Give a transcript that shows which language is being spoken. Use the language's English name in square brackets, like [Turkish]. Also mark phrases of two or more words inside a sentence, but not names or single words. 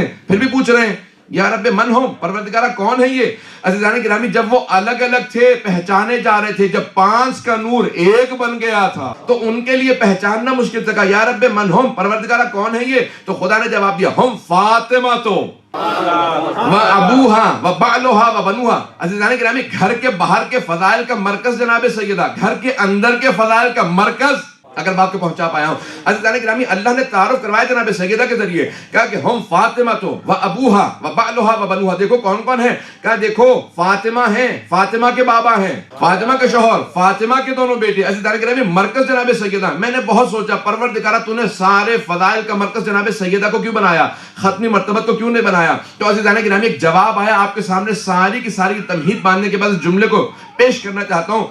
[Urdu] پھر بھی پوچھ رہے ہیں [Arabic] یا رب من ہم، [Urdu] پروردگارہ کون ہے یہ؟ عزیزان گرامی، جب وہ الگ الگ تھے پہچانے جا رہے تھے، جب 5 کا نور ایک بن گیا تھا تو ان کے لیے پہچاننا مشکل تھا. [Arabic] یا رب من ہم، [Urdu] پروردگارہ کون ہے یہ؟ تو خدا نے جواب دیا [Arabic] ہم فاطمہ تو و ابوہا و بعلوہا و بنوہا. [Urdu] عزیزان گرامی، گھر کے باہر کے فضائل کا مرکز جناب سیدہ، گھر کے اندر کے فضائل کا مرکز. اگر بات کو پہنچا پایا ہوں عزیزان گرامی، اللہ نے تعارف کروایا جناب سیدہ کے ذریعے، کہا کہ [Arabic] ہم فاطمہ تو و ابوہا و بعلوہا و بنوہا. [Urdu] دیکھو کون کون ہے، کہا دیکھو فاطمہ ہیں، فاطمہ کے بابا ہیں، فاطمہ کے شوہر، فاطمہ کے دونوں بیٹے. عزیزان گرامی، مرکز جناب سیدہ. میں نے بہت سوچا پروردگارہ تو نے سارے فضائل کا مرکز جناب سیدہ کو کیوں بنایا، ختمی مرتبت کو کیوں نہیں بنایا؟ تو عزیزان گرامی، ایک جواب آیا آپ کے سامنے. ساری کی ساری تمہید باندھنے کے بعد اس جملے کو پیش کرنا چاہتا ہوں.